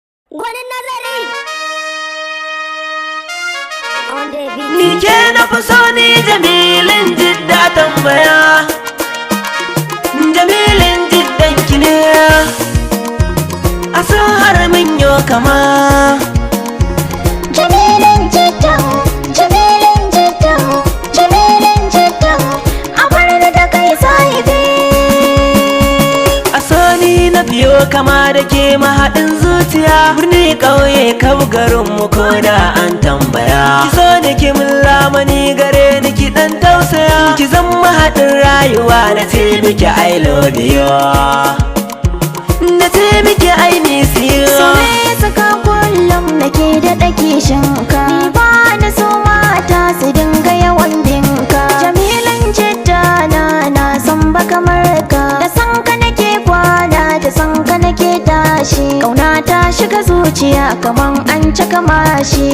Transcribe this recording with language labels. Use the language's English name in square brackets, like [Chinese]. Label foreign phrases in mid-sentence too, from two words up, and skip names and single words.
[Hausa] Gwanin nazari. [English] On the beat. [Hausa] Ni ke na fi so ni jamilin jidda tambaya. Jamilin jiddan ki ne. A so har mun yo kama. Jamilin jidda, jamilin jidda, jamilin jidda. A bar ni da kai sahibi. A so ni na biyo kama da ke mahaɗin zuciya. Birni ƙauye kaf garin mu ko da an tambaya. Ki so ni ki mun lamani gare ni ki ɗan tausaya. Ki zan mahaɗin rayuwa na ce miki [English] I love you. [Hausa] Na ce miki [English] I miss you. [Hausa] So me ya saka kullum nake da ɗake shinka? Ni ba na so mata su dinga yawan binka. Jamilin jidda na, na san ba kamar ka. Da san ka nake kwana, da san ka nake tashi. Ƙauna ta shiga zuciya kaman an caka mashi.